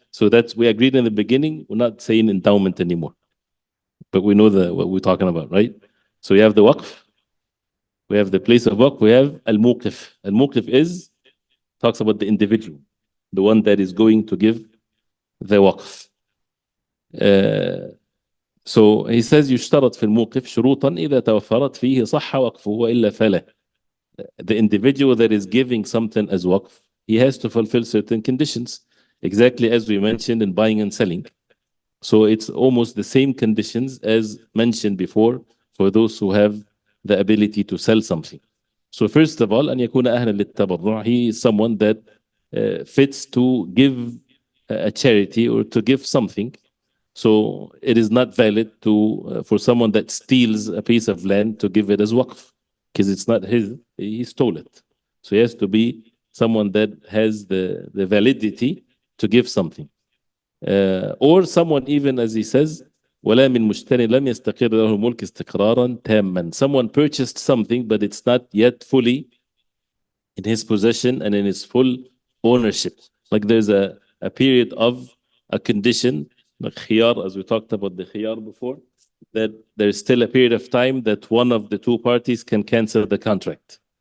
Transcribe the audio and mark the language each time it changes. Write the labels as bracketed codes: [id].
[en] So that's, we agreed in the beginning, we're not saying endowment anymore. But we know what we're talking about, right? So we have the waqf, we have the place of waqf, we have al-muqif. Al-muqif talks about the individual, the one that is going to give the waqf. So he says [ar] يشترط في الموقف شروطا إذا توفرت فيه صح وقفه وإلا فلا. [en] The individual that is giving something as waqf, he has to fulfill certain conditions, exactly as we mentioned in buying and selling. So it's almost the same conditions as mentioned before for those who have the ability to sell something. So first of all, [ar] أن يكون أهلا للتبرع, [en] he is someone that fits to give a charity or to give something. So it is not valid to for someone that steals a piece of land to give it as waqf, because it's not his, he stole it. So he has to be someone that has the validity to give something. Or someone, even as he says, [ar] ولا من مشتري لم يستقر له الملك استقرارا تاما. [en] Someone purchased something, but it's not yet fully in his possession and in his full ownership. Like there's a period of a condition, like khiyar, as we talked about the khiyar before, that there's still a period of time that one of the two parties can cancel the contract.